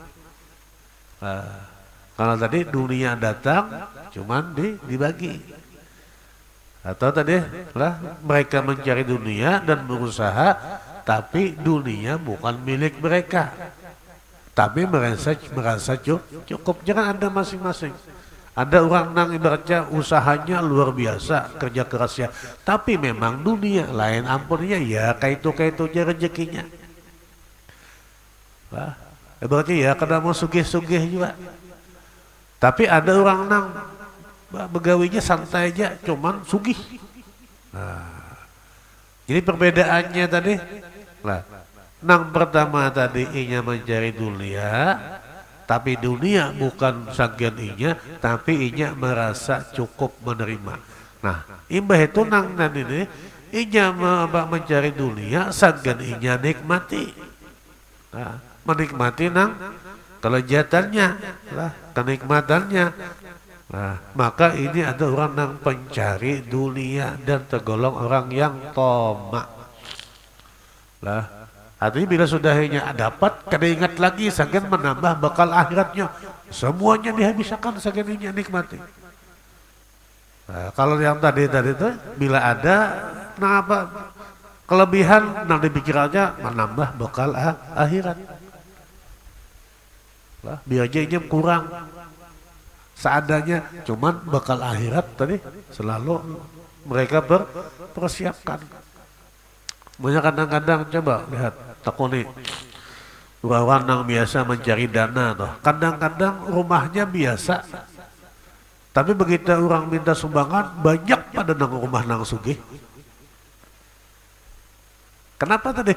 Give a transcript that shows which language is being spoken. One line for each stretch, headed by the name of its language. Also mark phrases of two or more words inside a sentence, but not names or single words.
Indonesian: Kalau tadi dunia datang cuman dibagi, atau tadi lah mereka mencari dunia dan berusaha tapi dunia bukan milik mereka, tapi merasa cukup. Jangan ada masing-masing. Ada orang yang ibaratnya usahanya luar biasa, kerja kerasnya, tapi memang dunia lain ampunnya ya kayak itu aja rezekinya. Berarti ya kadang mau sugih-sugih juga.
Banjar: Tapi ada orang nang begawinya santai aja, cuman sugih. Jadi perbedaannya tadi, nang pertama tadi inya mencari dunia, tapi dunia bukan sagian inya, tapi inya merasa cukup menerima. Nah, imbah itu nang ini inya mencari dunia, sagian inya nikmati. Menikmati nang kelezatannya lah, kenikmatannya. Nah,
Indonesian: maka ini ada orang yang pencari dunia dan tergolong orang yang tamak.
Banjar: Lah, artinya bila sudah dapat, kada ingat lagi, saking menambah bekal akhiratnya.
Indonesian: Semuanya dihabiskan saking ini nikmati. Nah, kalau yang tadi itu bila ada kelebihan yang dipikirannya menambah bekal akhirat. Biar aja kurang. seadanya, cuman bekal akhirat tadi selalu mereka berpersiapkan. Banyak kadang-kadang coba lihat takuni orang yang biasa mencari dana tuh, kadang-kadang rumahnya biasa, tapi begitu orang minta sumbangan banyak pada
Banjar: nang rumah nang sugih.
Indonesian: Kenapa tadi?